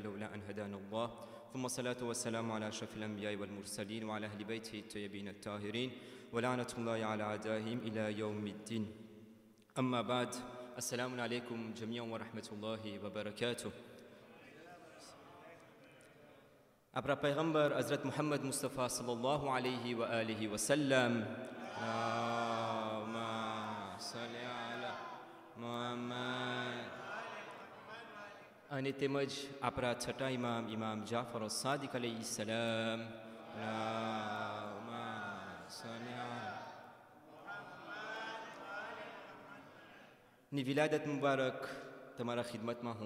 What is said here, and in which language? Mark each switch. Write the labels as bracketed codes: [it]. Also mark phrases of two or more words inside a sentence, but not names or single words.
[ar] لولا أن هدانا الله ثم الصلاة والسلام على أشرف الأنبياء والمرسلين وعلى أهل بيته الطيبين الطاهرين ولعنة الله على أعدائهم إلى يوم الدين أما بعد السلام عليكم جميعا ورحمة الله وبركاته أبرا پیغمبر حضرت محمد مصطفى صلى الله عليه وآله وسلم اللهم صل على محمد [gu] અને તેમજ આપણા છઠ્ઠા ઇમામ જાફર સાદિક અલૈહિ સલામ ની વિલાદત મુબારક તમારા ખિદમતમાં હું